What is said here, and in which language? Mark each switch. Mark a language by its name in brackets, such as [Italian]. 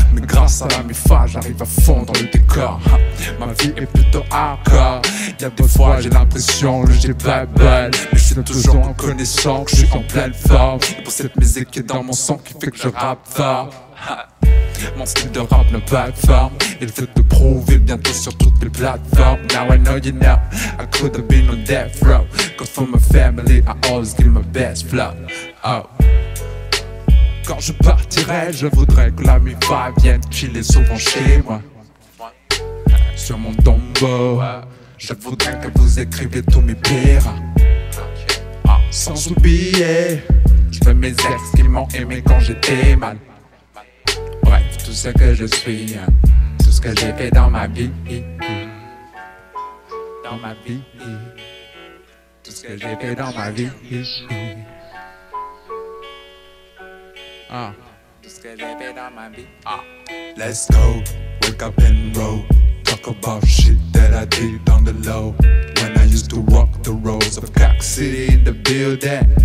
[French] Mais grâce à la MIFA, j'arrive à fond dans le décor. Ma vie est plutôt hardcore. Y'a des fois j'ai l'impression que j'ai pas balle, mais je suis toujours reconnaissant que je suis en pleine forme. Et pour cette musique qui est dans mon sang qui fait que je rappe fort. Mon style de rap n'a pas de forme. Il veut te prouver bientôt sur toutes les plateformes. [English] Now I know you know, I could have been on death row. Cause for my family, I always give my best flow. [French] Quand je partirai, je voudrais que la MIFA vienne chiller souvent chez moi. Sur mon tombeau, je voudrais que vous écriviez tous mes pires. Sans oublier, je veux mes ex qui m'ont aimé quand j'étais mal. Bref, tout ce que je suis, tout ce que j'ai fait dans ma vie. Dans ma vie, tout ce que j'ai fait dans ma vie. Tout ce que j'ai fait dans ma vie. [English] Let's go, wake up and roll. Talk about shit that I did on the low. When I used to walk the roads of Cock City in the building.